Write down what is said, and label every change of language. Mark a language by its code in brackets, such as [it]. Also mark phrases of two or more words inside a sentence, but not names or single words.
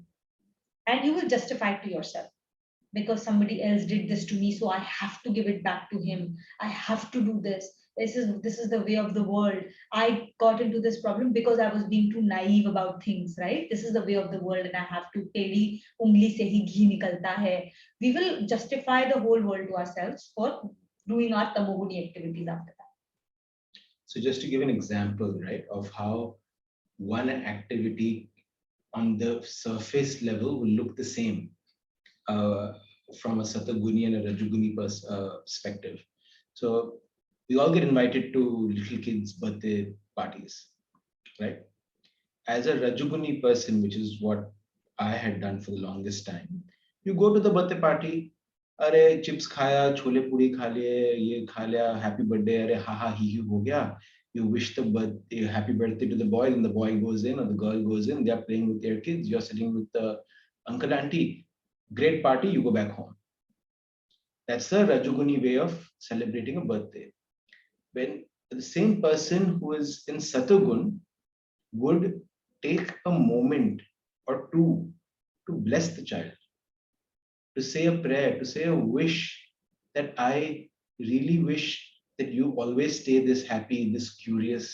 [en] And you will justify it to yourself, because somebody else did this to me, so I have to give it back to him. I have to do this. This is the way of the world. I got into this problem because I was being too naive about things, right? This is the way of the world, and I have to [hi] टेली उंगली से ही घी निकलता है. [en] We will justify the whole world to ourselves for doing our tamoguni activities after that. So just to give an example, right, of how one activity on the surface level will look the same from a Sataguni and a Rajoguni perspective. So we all get invited to little kids' birthday parties, right? As a Rajoguni person, which is what I had done for the longest time, you go to the birthday party, [hi] अरे chips खाया, छोले पूरी खा लिए, ये खा लिया, [en] happy birthday, [hi] अरे हा हा ही हो गया. [en] You wish the birthday, happy birthday to the boy, and the boy goes in or the girl goes in. They are playing with their kids. You're sitting with the uncle, auntie. Great party. You go back home. That's the Rajoguni way of celebrating a birthday. When the same person who is in Satogun would take a moment or two to bless the child, to say a prayer, to say a wish that I really wish that you always stay this happy, this curious.